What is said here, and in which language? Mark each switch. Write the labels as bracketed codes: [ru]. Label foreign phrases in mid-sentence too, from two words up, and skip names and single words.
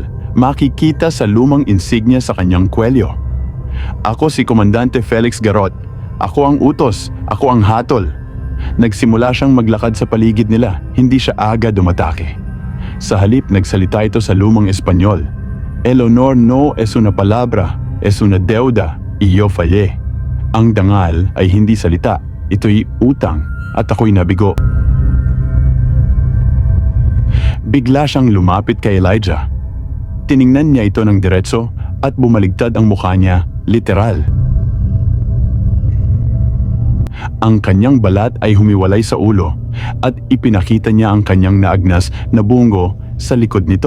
[tl] Makikita sa lumang insignia sa kanyang kwelyo. Ako si Komandante Felix Garot. Ako ang utos. Ako ang hatol. Nagsimula siyang maglakad sa paligid nila. Hindi siya agad umatake. Sa halip, nagsalita ito sa lumang Espanyol. [es] El honor no es una palabra, es una deuda, y yo fallé. [tl] Ang dangal ay hindi salita. Ito'y utang at ako'y nabigo. Bigla siyang lumapit kay Elijah. Tiningnan niya ito ng diretso at bumaligtad ang mukha niya, literal. Ang kanyang balat ay humiwalay sa ulo at ipinakita niya ang kanyang naagnas na bungo sa likod nito.